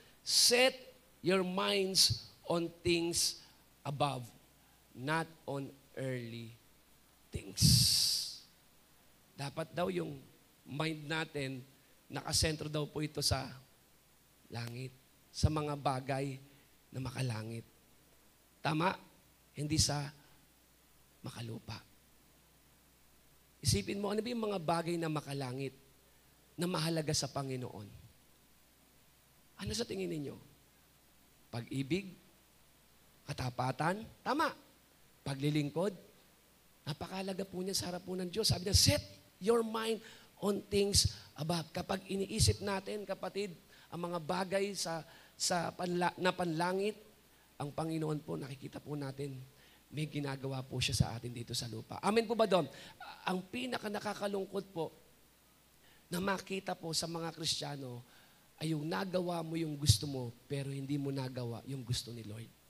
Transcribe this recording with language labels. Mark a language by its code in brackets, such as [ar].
[en] Set your minds on things above, not on earthly things. [tl] Dapat daw yung mind natin, nakasentro daw po ito sa langit, sa mga bagay na makalangit. Tama? Hindi sa makalupa. Isipin mo, ano ba yung mga bagay na makalangit na mahalaga sa Panginoon? Ano sa tingin ninyo? Pag-ibig? Katapatan? Tama. Paglilingkod? Napakahalaga po niya sa harap po ng Diyos. Sabi niya, [en] set your mind on things above. [tl] Kapag iniisip natin, kapatid, ang mga bagay na panlangit, ang Panginoon po, nakikita po natin, may ginagawa po siya sa atin dito sa lupa. Amen po ba doon? Ang pinaka nakakalungkot po na makita po sa mga Kristiyano ay yung nagawa mo yung gusto mo, pero hindi mo nagawa yung gusto ni Lord.